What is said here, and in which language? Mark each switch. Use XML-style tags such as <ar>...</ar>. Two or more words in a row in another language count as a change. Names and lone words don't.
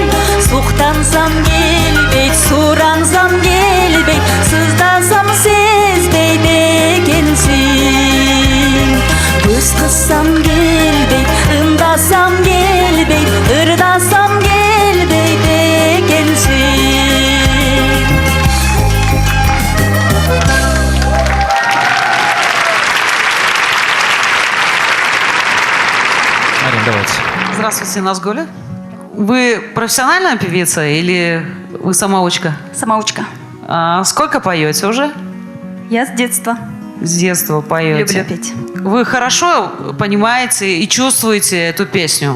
<ky>Суктансам сурансам келбейт, сыздасам сезбейт экенсиң, көз кыссам келбейт, ымдасам келбейт, ырдасам келбейт экенсиң.</ky> <ru>Марин, давайте. Здравствуйте, Назгуля. Вы профессиональная певица или вы самоучка? Самоучка. Сколько поете уже? Я с детства С детства поете. люблю петь. Вы хорошо понимаете и чувствуете эту песню?</ru>